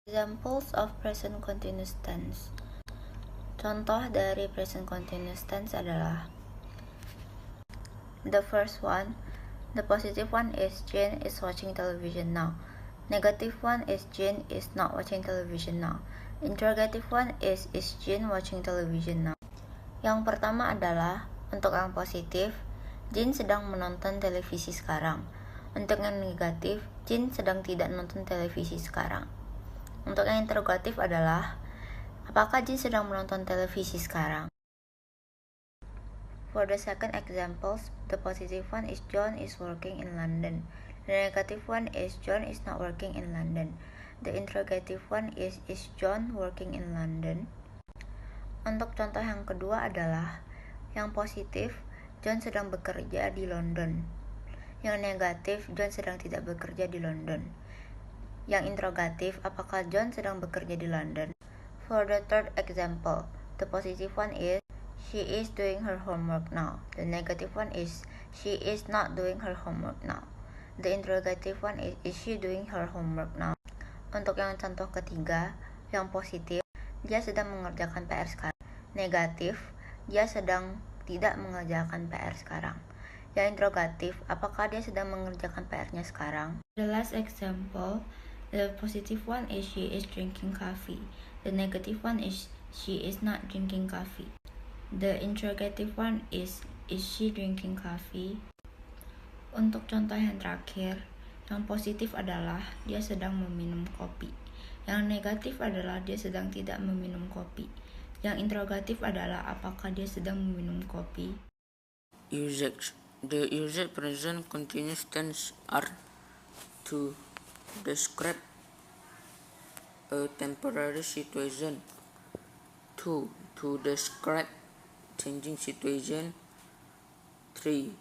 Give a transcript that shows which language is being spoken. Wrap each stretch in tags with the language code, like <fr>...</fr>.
<en>Examples of present continuous tense.</en> <id>Contoh dari</id> <en>present continuous tense adalah the first one. The positive one is Jane is watching television now. Negative one is Jane is not watching television now. Interrogative one is Jane watching television now?</en> <id>Yang pertama adalah untuk yang positif, Jane sedang menonton televisi sekarang. Untuk yang negatif, Jane sedang tidak menonton televisi sekarang. Untuk yang interrogatif adalah apakah Jane sedang menonton televisi sekarang?</id> <en>For the second examples, the positive one is John is working in London. The negative one is John is not working in London. The interrogative one is John working in London?</en> <id>Untuk contoh yang kedua adalah yang positif, John sedang bekerja di London. Yang negatif, John sedang tidak bekerja di London. Yang interrogatif, apakah John sedang bekerja di London?</id> <en>For the third example, the positive one is she is doing her homework now. The negative one is she is not doing her homework now. The interrogative one is she doing her homework now?</en> <id>Untuk yang contoh ketiga, yang positif, dia sedang mengerjakan PR sekarang. Negatif, dia sedang tidak mengerjakan PR sekarang. Yang interrogatif, apakah dia sedang mengerjakan PR-nya sekarang?</id> <en>The last example, the positive one is she is drinking coffee. The negative one is she is not drinking coffee. The interrogative one is she drinking coffee?</en> <id>Untuk contoh yang terakhir, yang positif adalah dia sedang meminum kopi. Yang negatif adalah dia sedang tidak meminum kopi. Yang interrogatif adalah apakah dia sedang meminum kopi?</id> <en>Usage. The used present continuous tense are to describe a temporary situation. 2. To describe changing situation. 3.</en>